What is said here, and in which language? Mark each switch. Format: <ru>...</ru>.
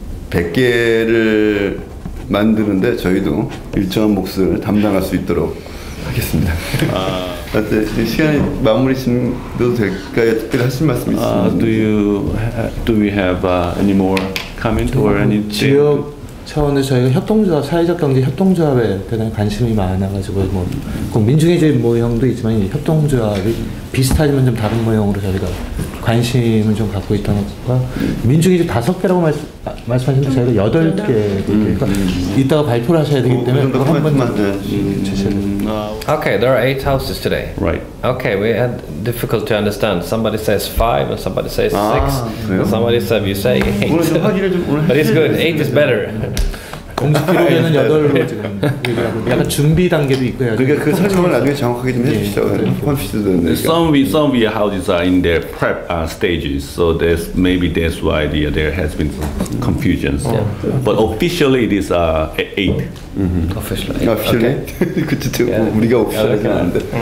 <ko>100개를 만드는데 저희도 일정한 몫을 담당할 수 있도록 하겠습니다. 시간이 마무리 지도 될까요? 특별히 하실 말씀 있으면</ko> <en>Do we have any more comment or anything?</en> <ko>지역 차원에서 저희가 협동조합, 사회적 경제 협동조합에 대단히 관심이 많아가지고 뭐 꼭 민중의 집 모형도 있지만 이 협동조합이 비슷하지만 좀 다른 모형으로 저희가 관심을 좀 갖고 있다는 것과 민중의 집 5개라고 말씀하셨는데 저희가 8개 그러니까 이따가 발표를 하셔야 되기 때문에 그거 한번 주셔야 됩니다.</ko> <en>Okay, there are 8 houses today. Right. Okay, we had difficult to understand. Somebody says 5 and somebody says 6 and somebody says you say 8. But it's good. 8 is better.</en> <ko>공식기록에는 8로 지금 얘기하고 약간 준비 단계도 있고 해야죠. 그러니까 그 설명을 나중에 정확하게 좀 해주시죠.</ko> <en>Some houses are in their prep stages, so that's why there has been some confusions. But officially it is 8. Officially. officially?</en> <ko>그치, 우리가 officially 하는데.</ko>